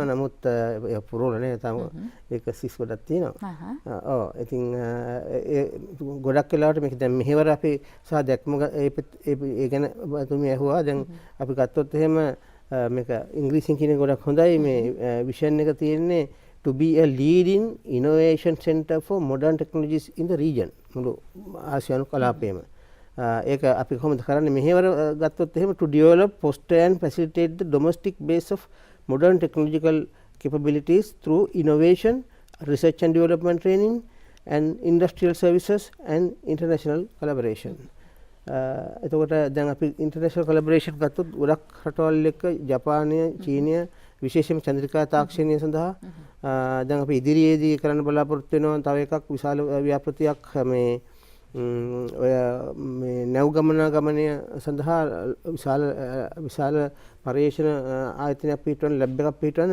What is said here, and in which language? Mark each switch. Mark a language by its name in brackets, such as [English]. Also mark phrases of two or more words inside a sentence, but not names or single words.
[Sinhala] නමුත් පුරවල නෑ තාම ඒක සිස් ගොඩක් තියෙනවා. ඔව් ඉතින් ගොඩක් වෙලාවට මේක දැන් මෙහෙවර අපි සහ දැක්ම ඒ ගැන තුමී ඇහුවා. දැන් අපි ගත්තොත් එහෙම මේක ඉංග්‍රීසියෙන් කියන ගොඩක් හොඳයි. මේ විෂන් එක තියෙන්නේ [English] to be a leading innovation center for modern technologies in the region. [Sinhala] මුළු ආසියානු කලාපයේම. ඒක අපි කොහොමද කරන්නේ මෙහෙවර ගත්තොත් එහෙම [English] to develop, foster and facilitate the domestic base of modern technological capabilities through innovation, research and development training and industrial services and international collaboration. [Sinhala] එතකොට දැන් අපි [English] international collaboration [Sinhala] ගත්තොත් ගොඩක් රටවල් එක්ක ජපානය, චීනය විශේෂයෙන්ම චන්ද්‍රිකා තාක්ෂණය සඳහා දැන් අපි ඉදිරියේදී කරන්න බලාපොරොත්තු වෙනවා තව එකක් විශාල ව්‍යාපෘතියක් මේ ඔය මේ නැව් ගමනය සඳහා විශාල පර්යේෂණ ආයතනයක් පිටවන ලැබ් එකක් පිටවන.